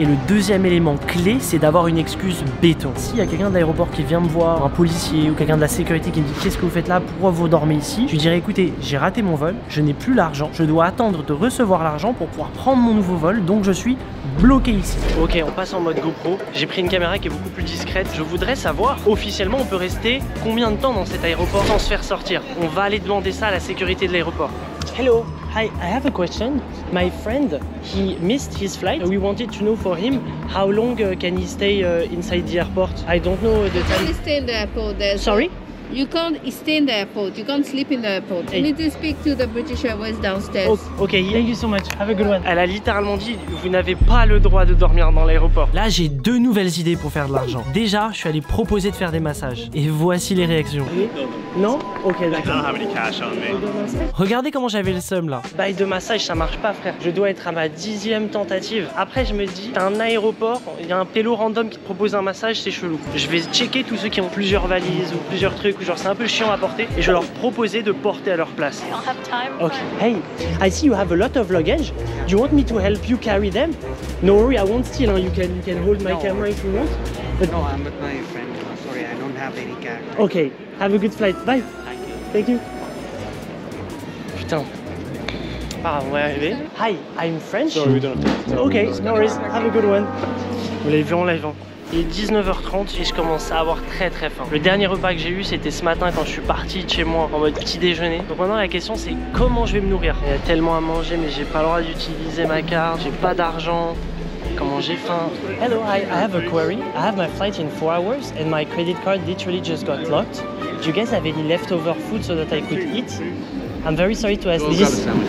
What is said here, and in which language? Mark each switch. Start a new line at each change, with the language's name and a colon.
French: Et le deuxième élément clé, c'est d'avoir une excuse béton. S'il y a quelqu'un de l'aéroport qui vient me voir, un policier ou quelqu'un de la sécurité qui me dit qu'est-ce que vous faites là, pourquoi vous dormez ici, je lui dirai écoutez, j'ai raté mon vol, je n'ai plus l'argent, je dois attendre de recevoir l'argent pour pouvoir prendre mon nouveau vol, donc je suis bloqué ici. Ok, on passe en mode GoPro. J'ai pris une caméra qui est beaucoup plus discrète. Je voudrais savoir, officiellement, on peut rester combien de temps dans cet aéroport sans se faire sortir? On va aller demander ça à la sécurité de l'aéroport.
English: Hello, hi, I have a question. My friend, he missed his flight. We wanted to know for him how long can he stay inside the airport? I don't know the time. You can't stay in the airport. Sorry? You can't stay in the airport. You can't sleep in the airport. You need to speak to the British Airways downstairs. Oh, okay, thank you so much. Have a good one.
French: Elle a littéralement dit vous n'avez pas le droit de dormir dans l'aéroport. Là, j'ai deux nouvelles idées pour faire de l'argent. Déjà, je suis allé proposer de faire des massages. Et voici les réactions. Non? Ok, d'accord. Regardez comment j'avais le seum là. Bail de massage, ça marche pas, frère. Je dois être à ma 10e tentative. Après, je me dis, t'as un aéroport, il y a un pélo random qui te propose un massage, c'est chelou. Je vais checker tous ceux qui ont plusieurs valises ou plusieurs trucs. Genre c'est un peu chiant à porter et je vais leur proposer de porter à leur place. Okay.
English: Hey, I see you have a lot of luggage. Do you want me to help you carry them? No worry, I won't steal. Huh? You can hold my camera if you want. But... No, I'm with my friend. Sorry, I don't have any car. Okay, have a good flight. Bye. Thank you. Putain.
French: Ah, on va y arriver.
English: Hi, I'm French. No, we don't have to. Okay, no worries. Have a good one.
French: Vous l'avez vu en live. Il est 19h30 et je commence à avoir très faim. Le dernier repas que j'ai eu c'était ce matin quand je suis parti de chez moi en mode petit déjeuner. Donc maintenant la question c'est comment je vais me nourrir. Il y a tellement à manger mais j'ai pas le droit d'utiliser ma carte, j'ai pas d'argent. Comment j'ai faim.
English: Hello, I have a query. I have my flight in 4 hours and my credit card literally just got locked. Do you guys have any leftover food so that I could eat? I'm very sorry to ask this.